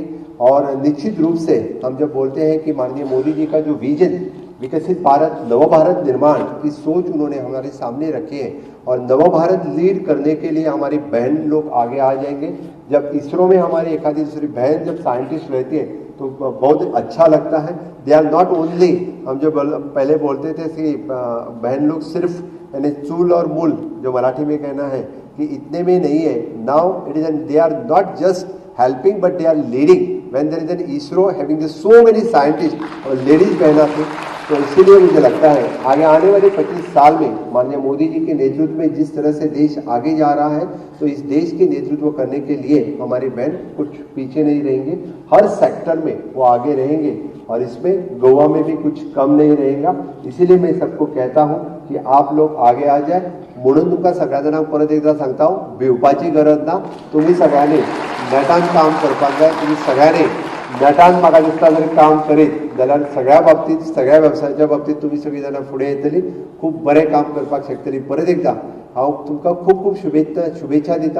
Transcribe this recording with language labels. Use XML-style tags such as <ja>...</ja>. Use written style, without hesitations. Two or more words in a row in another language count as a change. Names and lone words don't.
<hi>और निश्चित रूप से हम जब बोलते हैं कि माननीय मोदी जी का जो विजन विकसित भारत नव भारत निर्माण की सोच उन्होंने हमारे सामने रखी है और नव भारत लीड करने के लिए हमारी बहन लोग आगे आ जाएंगे। जब इसरो में हमारी एक आधी दूसरी बहन जब साइंटिस्ट रहती है तो बहुत अच्छा लगता है।</hi> <en>they are not only,</en> <hi>हम जो पहले बोलते थे कि बहन लोग सिर्फ यानी चूल और मूल जो मराठी में कहना है कि इतने में नहीं है।</hi> <en>now it is they are not just helping but they are leading when there is an ISRO having so many scientist</en> <hi>और लेडीज बहना थी, तो इसीलिए मुझे लगता है आगे आने वाले 25 साल में माननीय मोदी जी के नेतृत्व में जिस तरह से देश आगे जा रहा है, तो इस देश के नेतृत्व करने के लिए हमारी बहन कुछ पीछे नहीं रहेंगे, हर सेक्टर में वो आगे रहेंगे और इसमें गोवा में भी कुछ कम नहीं रहेगा। इसीलिए मैं सबको कहता हूं की आप लोग आगे आ जाए।</hi> <kok>म्हणून तुमकां सगळ्या जाणांक परत एकदा सांगता हांव, भिवपाची गरज ना, तुम्ही सगळ्यांनी नेटान काम करपाक जाय। तुम्ही सगळ्यांनी नेटान म्हाका दिसता जर काम करीत जाल्यार सगळ्या बाबतींत, सगळ्या वेवसायाच्या बाबतींत तुम्ही सगळीं जाणां फुडें येतली, खूब बरें काम करपाक शकतली। परत एकदा हांव तुमकां खूब खूब शुभेच्छा दिता।</kok>